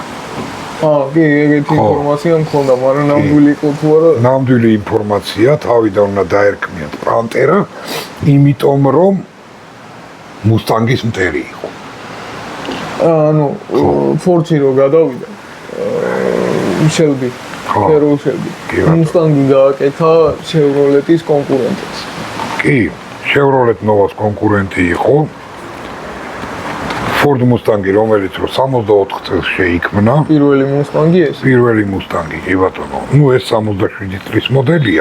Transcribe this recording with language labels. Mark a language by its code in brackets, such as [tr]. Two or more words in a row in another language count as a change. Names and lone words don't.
[ka] კი, ეგეთი ინფორმაცია მქონდა, მაგრამ ნამდვილი იყო თუ არა? ნამდვილი ინფორმაცია, თავიდან უნდა დაერქმიათ Pantera, იმიტომ რომ Mustang-ის მტერი იყო. ანუ Ford-ში რო გადავიდა. Shelby. Carroll Shelby. Mustang-ი გააკეთა Chevrolet-ის კონკურენტებს. კი, Chevrolet Nova-ს კონკურენტი იყო. Ford Mustang-ი, რომელიც რო 64 წელს შეიქმნა. პირველი Mustang-ი ეს? პირველი Mustang-ი, კი ბატონო. ეს 67 წლის მოდელია.